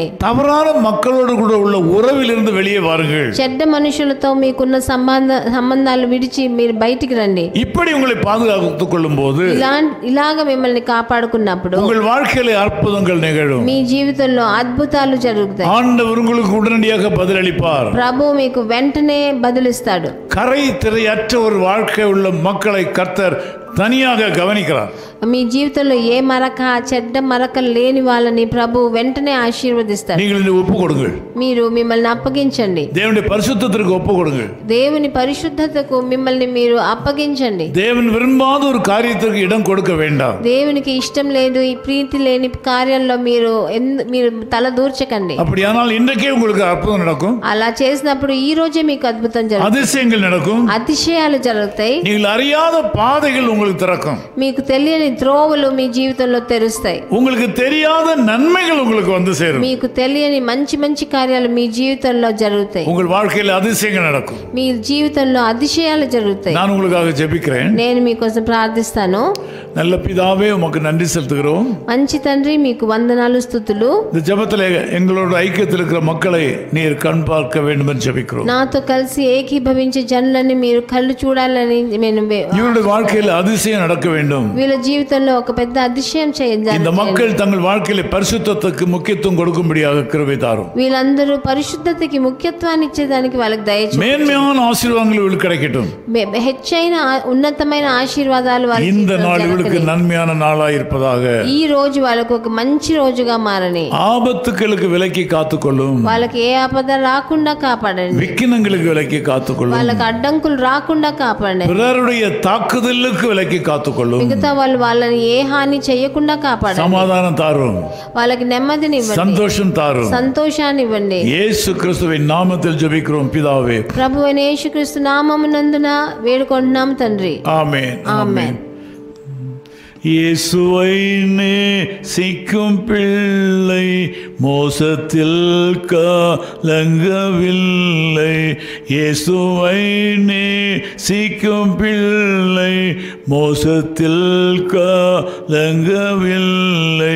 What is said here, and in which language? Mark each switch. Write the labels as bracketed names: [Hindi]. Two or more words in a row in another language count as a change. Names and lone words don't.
[Tamil] தவறான மக்களோடு கூட உள்ள உறவிலிருந்து வெளியே வாருங்கள். [Telugu] చెడ్డ మనుషులతో మీకున్న సంబంధాలు విడిచి మీరు బయటికి రండి. [Tamil] இப்படி உங்களை பாதுகாத்துக் கொள்ளும் போது, [Telugu] ఇలాగ మిమ్మల్ని కాపాడుకున్నప్పుడు [Tamil] உங்கள் வாழ்க்கையிலே அற்புதங்கள் நிகழும். [Telugu] మీ జీవితంలో అద్భుతాలు జరుగుతాయి. [Tamil] ஆண்டவர் உங்களுக்கு உடனடியாக பதிலளிப்பார். [Telugu] ప్రభు మీకు వెంటనే బదులిస్తాడు. [Tamil] கரை திரையற்ற ஒரு வாழ்க்கை உள்ள மக்களை கர்த்தர் தனியாக கவனிக்கிறார். [Telugu] మీ జీవితంలో ఏ మరక, చెడ్డ మరక లేని వాళ్ళని ప్రభు వెంటనే ఆశీర్వదిస్తారు. [Tamil] நீங்கள் ஒப்பு கொடுங்கள். [Telugu] మీరు మిమ్మల్ని అప్పగించండి. [Tamil] தேவனுடைய பரிசுத்தத்திற்கு ஒப்பு கொடுங்கள். [Telugu] దేవుని పరిశుద్ధతకు మిమ్మల్ని మీరు అప్పగించండి. [Tamil] தேவன் விரும்பாத ஒரு காரியத்திற்கு இடம் கொடுக்க வேண்டாம். [Telugu] దేవునికి ఇష్టం లేదు, ఈ ప్రీతి లేని కార్యంలో మీరు తల దూర్చకండి. [Tamil] அப்படியானால் இன்றைக்கே உங்களுக்கு அற்புதம் நடக்கும். [Telugu] అలా చేసినప్పుడు ఈ రోజే మీకు అద్భుతం జరుగుతుంది. [Tamil] அதிசயங்கள் நடக்கும். [Telugu] అతిశయాలు జరుగుతాయి. [Tamil] நீங்கள் அறியாத பாதைகள் உங்களுக்கு திறக்கும். [Telugu] మీకు తెలియని త్రోవలు మీ జీవితంలో తెరుస్తాయి. [Tamil] உங்களுக்கு தெரியாத நன்மைகள் உங்களுக்கு வந்து சேரும். [Telugu] మీకు తెలియని మంచి మంచి కార్యాలు మీ జీవితంలో జరుగుతాయి. [Tamil] உங்கள் வாழ்க்கையில் அதிசயங்கள் நடக்கும். [Telugu] మీ జీవితంలో அதிசయాలు జరుగుతాయి. [Tamil] நான் உங்களுக்காக ஜெபிக்கிறேன். [Telugu] నేను మీకోసం ప్రార్థిస్తాను. [Tamil] நல்ல பிதாவே, உமக்கு நன்றி செலுத்துகிறோம். [Telugu] మంచి తండ్రి, మీకు వందనాలు, స్తుతులు. [Tamil] இந்த ஜெபத்தில் எங்களோட ஐக்கியத்தில் இருக்கிற மக்களை நீர் கண் பார்க்க வேண்டும் என்று ஜெபிக்கிறோம். [Telugu] నాతో కలిసి ఏకీభవించే జనులని మీరు కళ్ళు చూడాలని నేను [Tamil] இவருடைய வாழ்க்கையில் அதிசயம் நடக்க வேண்டும். [Telugu] వీళ్ళ జీవితంలో ఒక పెద్ద అతిశయం చేయాలి. [Tamil] இந்த மக்கள் தங்கள் வாழ்க்கையில பரிசுத்தத்துக்கு முக்கியத்துவம் கொடுக்கும்படியாக கிருபை தாரும். [Telugu] వీళ్ళందరూ పరిశుద్ధతకి ముఖ్యత్వాన్ని ఇచ్చేదానికి వాళ్ళకి దయచేయండి. [Tamil] மேன்மையான ஆசீர்வாதங்கள் இவளுக்கு கிடைக்கட்டும். [Telugu] హెచ్చైన ఉన్నతమైన ఆశీర్వాదాలు వాళ్ళకి [Tamil] இந்த நாள் இவளுக்கு நன்மையான நாளாய் இருப்பதாக. [Telugu] ఈ రోజు వాళ్ళకు ఒక మంచి రోజుగా మారని. [Tamil] ஆபத்துகளுக்கு விலக்கி காத்துக்கொள்ளும். [Telugu] వాళ్ళకి ఏ ఆపద రాకుండా కాపాడండి. [Tamil] விக்கினங்களுக்கு விலக்கி காத்துக்கொள்ளும். [Telugu] వాళ్ళకి అడ్డంకులు రాకుండా కాపాడండి. [Tamil] பிறருடைய தாக்குதலுக்கு விலக்கி காத்துக்கொள்ளும். [Telugu] మిగతా వాళ్ళని ఏ హాని చేయకుండా కాపాడండి. [Tamil] సమాధానం தாரும். [Telugu] వాళ్ళకి నెమ్మదిని ఇవ్వండి. [Tamil] సంతోషం தாரும். [Telugu] సంతోషాన్ని ఇవ్వండి. [Tamil] యేసు క్రీస్తువిன் நாமத்தில் ஜெபிக்கிறோம் பிதாவே. [Telugu] ప్రభువైన యేసుక్రీస్తు నామమునందున వేడుకుంటున్నాం తండ్రి. [Tamil] ஆமென். [Telugu] ఆమేన్. [Tamil] இயேசுவை நேசிக்கும் பிள்ளை மோசத்தில் கலங்கவில்லை. இயேசுவை நேசிக்கும் பிள்ளை மோசத்தில் கலங்கவில்லை.